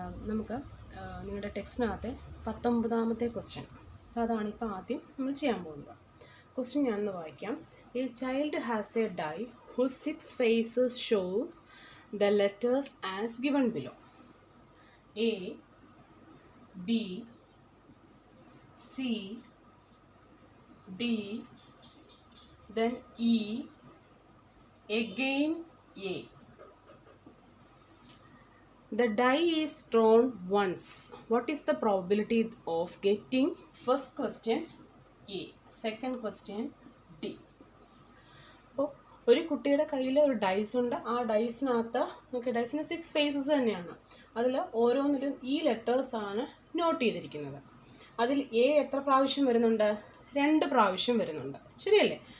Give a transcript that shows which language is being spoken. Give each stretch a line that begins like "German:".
Malayalam: നമുക്ക് നിങ്ങളുടെ ടെക്സ്റ്റിനകത്തെ 19ാമത്തെ ക്വസ്റ്റ്യൻ, അതാണ് ഇപ്പോൾ ആദ്യം നമ്മൾ ചെയ്യാൻ പോകുന്നത്. ക്വസ്റ്റ്യൻ ഞാനൊന്ന് വായിക്കാം.
English: A child has a die whose 6 faces shows the letters as given below. A, B, C, D, then E, again A. The die is thrown once. What is the probability of getting? First question A, second question D.
Malayalam: അപ്പോൾ ഒരു കുട്ടിയുടെ കയ്യിൽ ഒരു dyes ഉണ്ട്. ആ ഡൈസിനകത്ത് ഡൈസിന് 6 faces തന്നെയാണ്. അതിൽ ഓരോന്നിലും ഈ ലെറ്റേഴ്സാണ് നോട്ട് ചെയ്തിരിക്കുന്നത്. അതിൽ എ എത്ര പ്രാവശ്യം വരുന്നുണ്ട്? 2 പ്രാവശ്യം വരുന്നുണ്ട്. ശരിയല്ലേ?